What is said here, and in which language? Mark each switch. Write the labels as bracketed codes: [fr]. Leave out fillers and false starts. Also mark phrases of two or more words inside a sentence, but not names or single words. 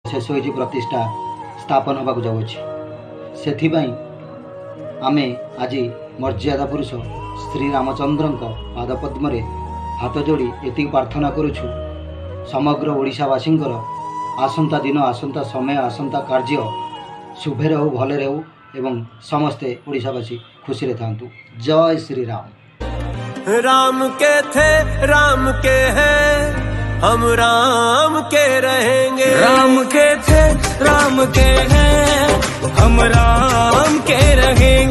[or] ଶେଷ ହୋଇଛି ପ୍ରତିଷ୍ଠା ସ୍ଥାପନ ହେବାକୁ ଯାଉଛି। ସେଥିପାଇଁ ଆମେ ଆଜି ମର୍ଯ୍ୟାଦା ପୁରୁଷ ଶ୍ରୀ ରାମଚନ୍ଦ୍ରଙ୍କ ପାଦପଦ୍ମ ହାତ ଯୋଡ଼ି ଏତିକି ପ୍ରାର୍ଥନା କରୁଛୁ ସମଗ୍ର ଓଡ଼ିଶାବାସୀଙ୍କର ଆସନ୍ତା ଦିନ ଆସନ୍ତା ସମୟ ଆସନ୍ତା କାର୍ଯ୍ୟ ଶୁଭେ ରହୁ ଭଲେ ରହୁ ଏବଂ ସମସ୍ତେ ଓଡ଼ିଶାବାସୀ ଖୁସି ଥାଆନ୍ତୁ। [hi] जय श्री राम। राम के थे राम के हैं, हम राम के रहेंगे। राम के थे राम के हैं, हम राम के रहेंगे।